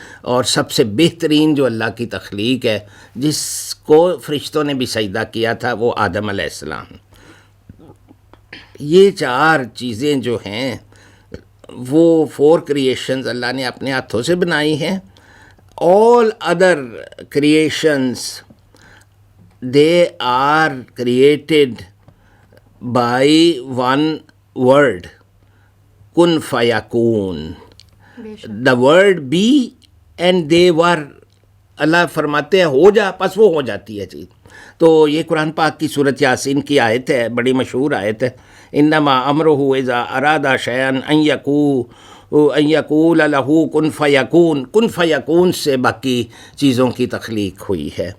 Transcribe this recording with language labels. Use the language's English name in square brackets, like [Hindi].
[Urdu] اور سب سے بہترین جو اللہ کی تخلیق ہے جس کو فرشتوں نے بھی سجدہ کیا تھا وہ آدم علیہ السلام. یہ 4 چیزیں جو ہیں وہ 4 کریشنز اللہ نے اپنے ہاتھوں سے بنائی ہیں. [English] all other creations they are created by one word, kun fayakun. The word be and they were. [Urdu] اللہ فرماتے ہیں ہو جا, پس وہ ہو جاتی ہے چیز. تو یہ قرآن پاک کی سورۃ یاسین کی آیت ہے, بڑی مشہور آیت ہے. [Arabic] انما امرہ اذا اراد شیئا ان یقول لہ کن فیکون. [Urdu] کن فیکون سے باقی چیزوں کی تخلیق ہوئی ہے.